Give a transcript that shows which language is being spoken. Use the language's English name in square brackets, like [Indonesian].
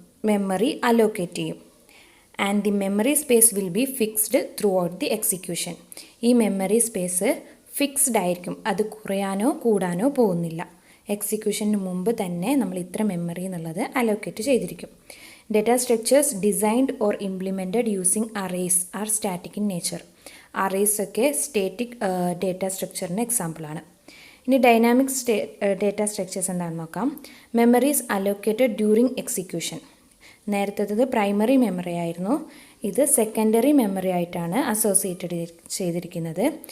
[English] Memory allocate ചെയ്യും. And the memory space will be fixed throughout the execution. [Malayalam] ഈ memory space fixed ആയിരിക്കും. അത് കുറയാനോ കൂടാനോ പോകുന്നില്ല. എക്സിക്യൂഷന് മുമ്പ് തന്നെ നമ്മൾ ഇത്ര മെമ്മറി എന്നുള്ളത് അലോക്കേറ്റ് ചെയ്തിരിക്കും. [English] Data structures designed or implemented using arrays are static in nature. [Malayalam] Arrays ഒക്കെ സ്റ്റാറ്റിക് ഡേറ്റ സ്ട്രക്ചറിന് എക്സാമ്പിളാണ്. ഇനി ഡൈനാമിക് ഡേറ്റ സ്ട്രക്ചേഴ്സ് എന്താണെന്ന് നോക്കാം. [English] Memory is allocated during execution. [Malayalam] നേരത്തേത് primary memory ആയിരുന്നു, ഇത് സെക്കൻഡറി മെമ്മറി ആയിട്ടാണ് അസോസിയേറ്റഡ് ചെയ്തിരിക്കുന്നത്.